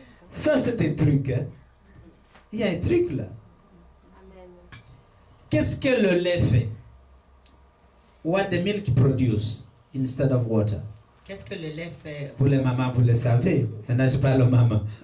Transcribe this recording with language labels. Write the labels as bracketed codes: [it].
[fr] Ça, c'est un truc. Hein? Il y a un truc là. Qu'est-ce que le lait fait? [en] What the milk produce instead of water? [fr] Qu'est-ce que le lait fait? Vous les mamans, vous le savez. Maintenant, je parle aux mamans.